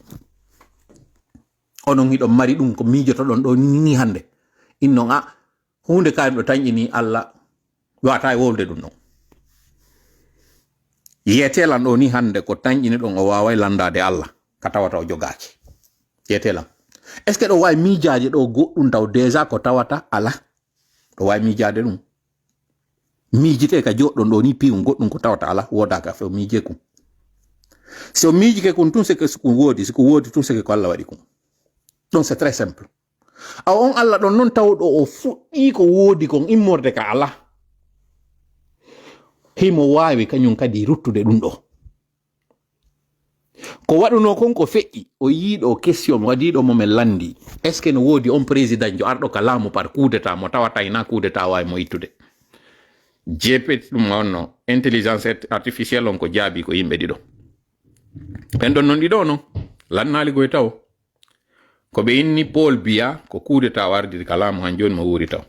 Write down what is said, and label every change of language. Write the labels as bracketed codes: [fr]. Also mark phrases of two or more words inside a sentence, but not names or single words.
[ff] onon hiɗon mari ɗum ko mijotoɗon ɗo ni hande innon hunde kaari ɗo tañƴini Allah wata e wolde ɗum ɗon yetelan ɗo ni hande ko tañƴini ɗon o wawai landade Allah ka tawata o jogaki yetelan [fr] est ce que [ff] ɗo wawi miijaje ɗo goɗɗum taw déjà ko tawata ala ɗo wawi miijade ɗum miijite ka joɗɗon ɗo ni piwum goɗɗum ko tawata ala wodaka fe o miije kum so miijike kum tun seke siko wodi tun seke ko Allah waɗi kum [fr] donc c'est très simple [ff] on Allah ɗon noon tawɗo o fuɗɗi ko wodi kon immorde ka ala himo wawi kañum kadi ruttude ɗum ɗo ko waɗuno kon ko feƴƴi o yiiɗo question waɗiɗo momen landi [fr] est ce que [ff] no wodi on président jo arɗo ka laamu [fr] par coup d'état [ff] mo tawata ina [fr] coup d'état [ff] wawi mo ittude GPT ɗum onno [fr] intelligence artificielle [ff] on ko jaabi ko yimɓe ɗiɗo ɓen ɗon non ɗiɗo non lannali goye taw ko ɓe inni Paul Biya ko [fr] coup d'état [ff] wardi ka laamu han joni mo wuri taw